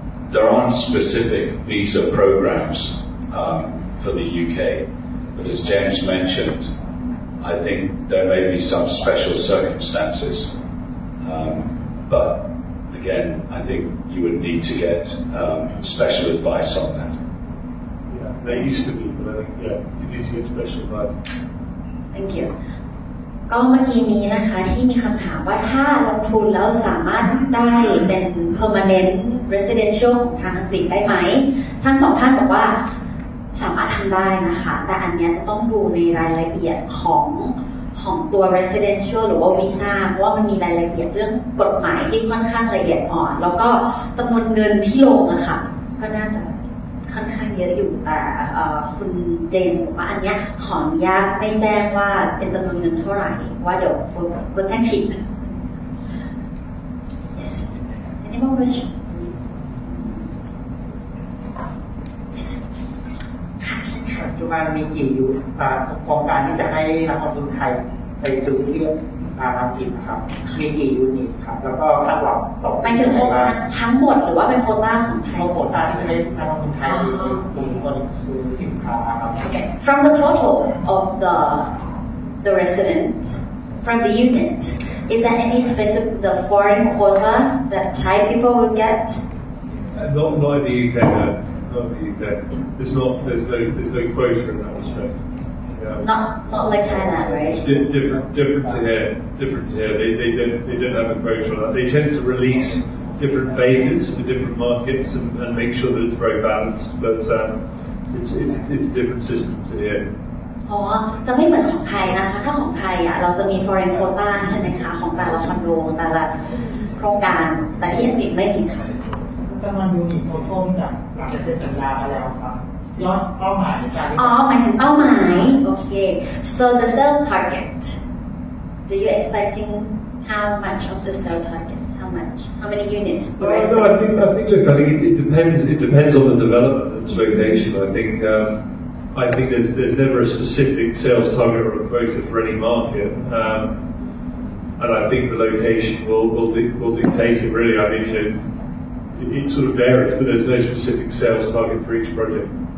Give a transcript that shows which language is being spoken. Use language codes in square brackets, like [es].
[en] There aren't specific visa programs for the UK, but as James mentioned, I think there may be some special circumstances. But again, I think you would need to get special advice on that. Yeah, there used to be, but I think you need to get special advice. Thank you. [th] ก็เมื่อกี้นี้นะคะที่มีคำถามว่าถ้าลงทุนแล้วสามารถได้เป็น permanent residential ของทางอังกฤษได้ไหมทั้งสองท่านบอกว่า สามารถทำได้นะคะแต่อันนี้จะต้องดูในรายละเอียดของตัว residential หรือว่าวีซ่าเพราะว่ามันมีรายละเอียดเรื่องกฎหมายที่ค่อนข้างละเอียดอ่อนแล้วก็จำนวนเงินที่ลงอะค่ะก็น่าจะ ค่อนข้างเยอะอยู่แต่คุณเจนบอกว่าอันนี้ขออนุญาตไม่แจ้งว่าเป็นจำนวนเงินเท่าไหร่ว่าเดี๋ยวกดแจ้งผิด [en] Yes any more question Yes [th] ค่ะใช่ค่ะ ปัจจุบันมีกี่ยูโครงการที่จะให้นักลงทุนไทยไปซื้อที่อังกฤษนะครับมีกี่ยูนิตครับแล้วก็คาดหวังต่อไป ถึงโครงการทั้งหมดหรือว่าเป็นโควต้าของไทย โควต้าที่จะให้นักลงทุนไทยซื้อสินค้าครับ [en] Okay from the total of the residents from the unit is there any specific the foreign quota that Thai people will get not in the UK no. Not in the UK. There's no quota in that respect. Not like Thailand, right? It's different to here. Different to here. They don't have a quota on that. They tend to release different phases for different markets and make sure that it's very balanced. But it's a different system to here. [th] อ๋อจะไม่เหมือนของไทยนะคะถ้าของไทยอ่ะเราจะมี foreign quota ใช่ไหมคะของแต่ละคอนโดแต่ละโครงการแต่ที่อังกฤษไม่มีค่ะ จำนวนยูนิตโทโต้จากการเซ็นสัญญาไปแล้วครับยอดเป้าหมายการ หมายถึงเป้าหมายโอเค [en] so the sales target do you expecting how much of the sales target how many units no I think look it depends on the development and its location I think there's never a specific sales target or a quota for any market and I think the location will dictate it really I mean it sort of varies, but there's no specific sales target for each project.